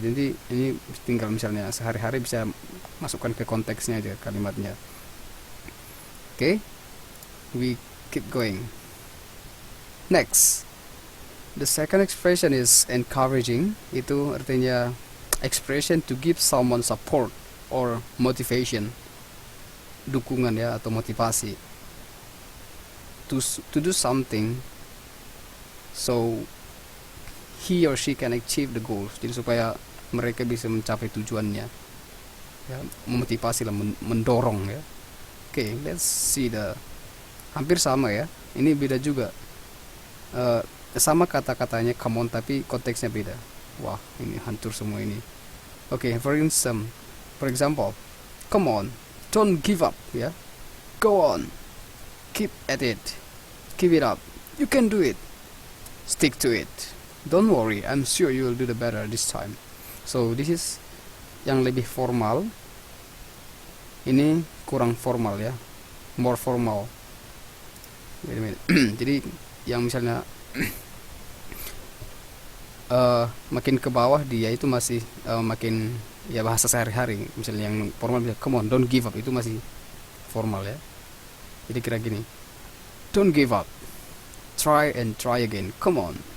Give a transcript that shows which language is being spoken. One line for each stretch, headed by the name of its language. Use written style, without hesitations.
Indonesian: Jadi ini tinggal misalnya sehari-hari bisa masukkan ke konteksnya aja kalimatnya.
English: Okay, we keep going. Next, the second expression is encouraging.
Indonesian: Itu artinya
English: expression to give someone support or motivation,
Indonesian: dukungan ya atau motivasi.
English: To do something so he or she can achieve the goals.
Indonesian: Jadi supaya mereka bisa mencapai tujuannya ya, memotivasi lah, mendorong ya.
English: Okay, let's see
Indonesian: hampir sama ya, ini beda juga. Sama kata-katanya come on tapi konteksnya beda. Wah, ini hancur semua ini.
English: Okay, for example, come on, don't give up ya. Go on, keep at it, keep it up, you can do it, stick to it, don't worry, I'm sure you will do the better this time. So this is
Indonesian: yang lebih formal, ini kurang formal ya,
English: more formal. Wait a minute.
Indonesian: Jadi yang misalnya makin ke bawah dia itu masih makin ya bahasa sehari-hari. Misalnya yang formal,
English: come on don't give up,
Indonesian: itu masih formal ya. Jadi kira gini,
English: don't give up, try and try again, come on.